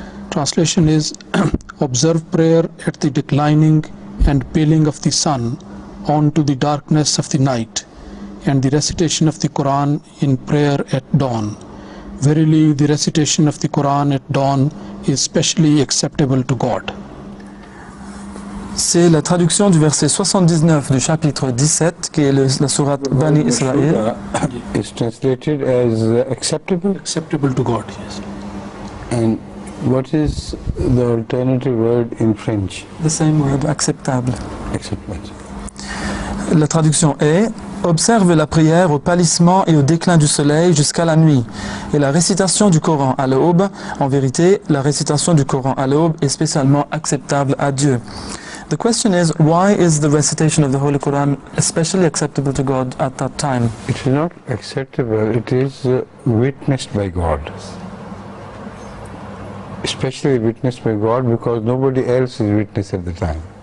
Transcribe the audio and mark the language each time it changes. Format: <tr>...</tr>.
<en>Translation is observe prayer at the declining and paling of the sun on to the darkness of the night, and the recitation of the Quran in prayer at dawn. Verily, the recitation of the Quran at dawn is specially acceptable to God.</en> <fr>C'est la traduction du verset 79 du chapitre 17 qui est la sourate Bani Israël.</fr> <en>It's translated as acceptable? Acceptable to God, yes. And what is the alternative word in French? The same word, acceptable.</en> <fr>La traduction est: observe la prière au pâlissement et au déclin du soleil jusqu'à la nuit, et la récitation du Coran à l'aube. En vérité, la récitation du Coran à l'aube est spécialement acceptable à Dieu.</fr> <en>The question is, why is the recitation of the Holy Quran especially acceptable to God at that time? It is not acceptable, it is witnessed by God. Especially witnessed by God because nobody else is witness at the time.</en>